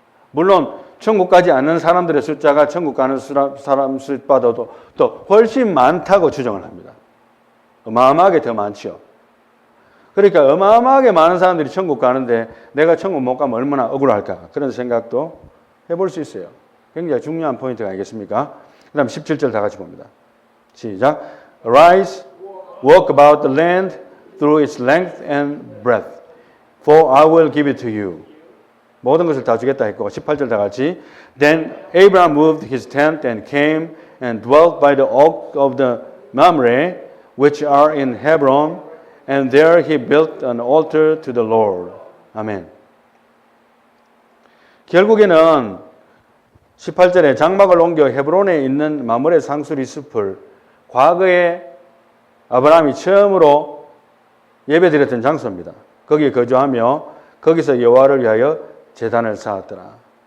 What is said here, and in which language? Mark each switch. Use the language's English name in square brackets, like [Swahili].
[Korean] 물론 천국 가지 않는 사람들의 숫자가 천국 가는 사람 숫자보다도 또 훨씬 많다고 추정을 합니다. 어마어마하게 더 많죠. 그러니까 어마어마하게 많은 사람들이 천국 가는데 내가 천국 못 가면 얼마나 억울할까 그런 생각도 해볼 수 있어요. 굉장히 중요한 포인트가 아니겠습니까? 그 다음 17절 다 같이 봅니다. 시작. [English] Arise, walk about the land through its length and breadth, for I will give it to you. [Korean] 모든 것을 다 주겠다 했고 18절 다 같이 [English] Then Abraham moved his tent and came and dwelt by the oak of the Mamre, which are in Hebron, and there he built an altar to the Lord. [Korean] 아멘. 결국에는 18절에 장막을 옮겨 헤브론에 있는 마므레 상수리 숲을 과거에 아브라함이 처음으로 예배드렸던 장소입니다. 거기에 거주하며 거기서 여호와를 위하여 제단을 쌓았더라.